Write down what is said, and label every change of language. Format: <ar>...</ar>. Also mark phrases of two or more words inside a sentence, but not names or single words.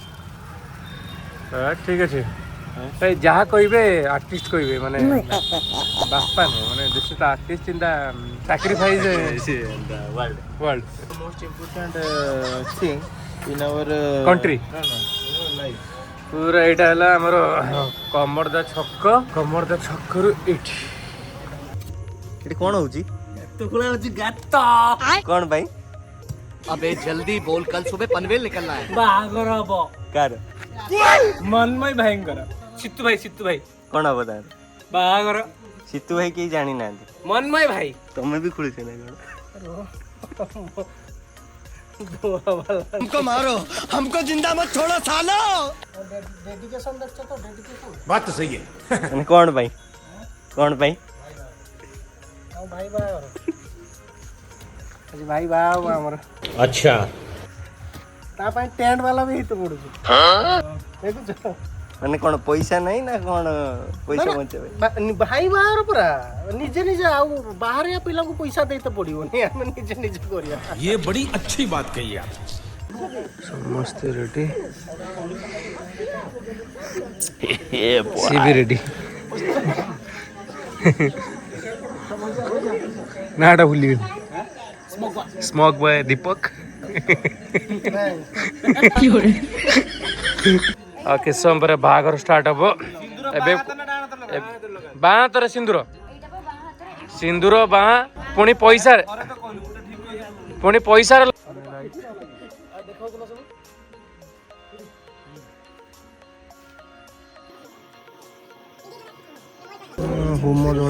<or>ଠିକ ଅଛି ଭାଇ ଯାହା କହିବେ ଆର୍ଟିଷ୍ଟ କହିବେ ମାନେ ବାପା ନୁହଁ ମାନେ</or> <en>this is the artist in the sacrifice world most important thing in our</en> <or>କଣ୍ଟ୍ରି ପୁରା ଏଇଟା ହେଲା ଆମର କମରଦା ଛକରୁ ଏଇଠି ଏଠି କ'ଣ ହଉଛି କ'ଣ ପାଇଁ</or> <hi>अबे जल्दी बोल कल सुबह पनवेल निकलना है</hi> <or>ବାହାଘର ହବ କାର ମନ୍ମୟ ଭାଇଙ୍କର ସିତୁ ଭାଇ କ'ଣ ହବ ତାର ବାହାଘର ସିତୁ ଭାଇ କେହି ଜାଣିନାହାନ୍ତି ମନ୍ମୟ ଭାଇ ତମେ ବି ଖୋଳିଛ ନା କ'ଣ</or> <hi>हमको मारो हमको जिंदा मत छोड़ो सालो बात तो सही है</hi> <or>ମାନେ କ'ଣ ପାଇଁ ଆଜି ଭାଇ ବାହା ହବ ଆମର</or> <hi>अच्छा</hi> <or>ତା ପାଇଁ ଟେଣ୍ଟ ବାଲା ବି ହେଇତ ପଡୁଛି ଦେଖୁଛ ମାନେ କ'ଣ ପଇସା ନାହିଁ ନା କ'ଣ ପଇସା ବଞ୍ଚେଇବେ ଭାଇ ବାହାଘର ପୁରା ନିଜେ ଆଉ ବାହାରିଆ ପିଲାଙ୍କୁ ପଇସା ଦେଇତେ ପଡିବନି ଆମେ ନିଜେ କରିବା</or> <hi>ये बड़ी अच्छी बात कही आप</hi> <or>ସମସ୍ତେ ରେଡି ସି ବି ରେଡି ନାଟା ଭୁଲିଗଲି ସ୍ମୋକ୍ ବୟ ଦୀପକ ଆଉ କିଛି ସମୟ ପରେ ବାହାଘର ଷ୍ଟାର୍ଟ ହବ ଏବେ ବାଁ ହାତରେ ସିନ୍ଦୁର ବାଁ ପୁଣି ପଇସାରେ ହୋମ</or>